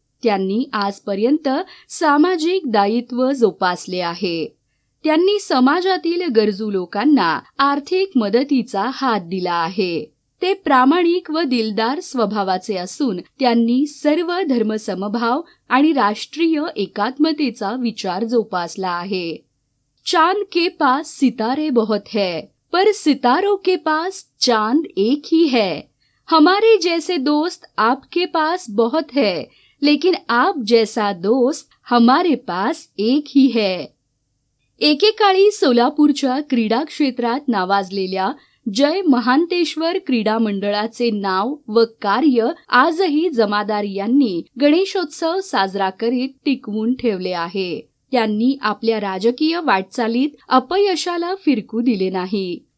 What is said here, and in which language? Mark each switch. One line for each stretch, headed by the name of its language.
Marathi: त्यांनी आजपर्यंत सामाजिक दायित्व जोपासले आहे. त्यांनी समाजातील गरजू लोकांना आर्थिक मदतीचा हात दिला आहे. ते प्रामाणिक व दिलदार स्वभावाचे असून त्यांनी सर्व धर्मसमभाव आणि राष्ट्रीय एकात्मतेचा विचार जोपासला आहे.
Hindi: चांद के पास सितारे बहुत है, पर सितारों के पास चांद एक ही है. हमारे जैसे दोस्त आपके पास बहुत है, लेकिन आप जैसा दोस्त हमारे पास एक ही है.
Marathi: एकेकाळी सोलापूरच्या क्रीडा क्षेत्रात नावाजलेल्या जय महांतेश्वर क्रीडा मंडळाचे नाव व कार्य आजही जमादार यांनी गणेशोत्सव साजरा करीत टिकवून ठेवले आहे. त्यांनी आपल्या राजकीय वाटचालीत अपयशाला फिरकू दिले नाही.